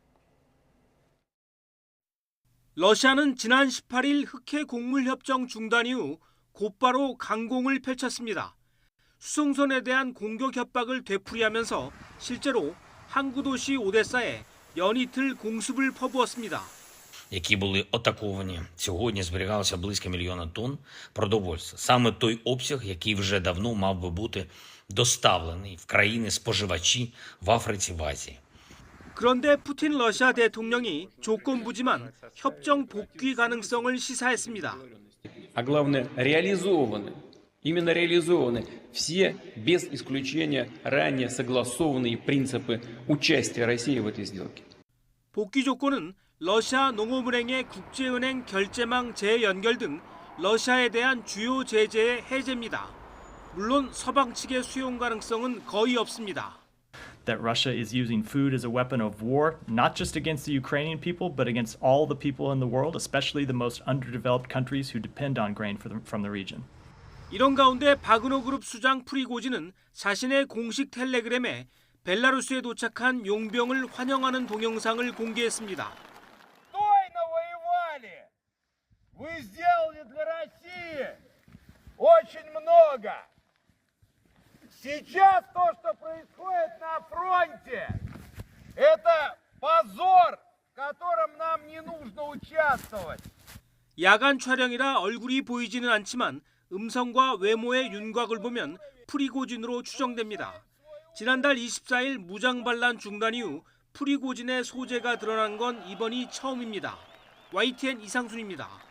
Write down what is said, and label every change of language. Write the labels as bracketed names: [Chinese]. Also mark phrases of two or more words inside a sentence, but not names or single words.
[Korean] 러시아는 지난 18일 흑해 곡물 협정 중단 이후 곧바로 강공을 펼쳤습니다. 수송선에 대한 공격 협박을 되풀이하면서 실제로 항구 도시 오데사에 연이틀 공습을 퍼부었습니다. [Ukrainian] які були атаковані. Сьогодні зберігалося близько мільйона тонн продовольства. Саме той обсяг, який вже давно мав би бути доставлений в країни-споживачі в Африці, в Азії. [Korean] 그런데 푸틴 러시아 대통령이 조건부지만 협정 복귀 가능성을 시사했습니다. [Russian] А главное, именно реализованы все, без исключения, ранее согласованные принципы участия России в этой сделке. [Korean] 복귀 조건은 러시아 농업은행의 국제은행 결제망 재연결 등 러시아에 대한 주요 제재의 해제입니다. 물론 서방 측의 수용 가능성은 거의 없습니다. [English] That Russia is using food as a weapon of war, not just against the Ukrainian people, but against all the people in the world, especially the most underdeveloped countries who depend on grain from the region. [Korean] 이런 가운데 바그너 그룹 수장 프리고진은 자신의 공식 텔레그램에 벨라루스에 도착한 용병을 환영하는 동영상을 공개했습니다. [Russian] Вы сделали для России очень много. Сейчас то, что происходит на фронте, это позор, в котором нам не нужно участвовать. [Korean] 야간 촬영이라 얼굴이 보이지는 않지만 음성과 외모의 윤곽을 보면 프리고진으로 추정됩니다. 지난달 24일 무장 반란 중단 이후 프리고진의 소재가 드러난 건 이번이 처음입니다. YTN 이상순입니다.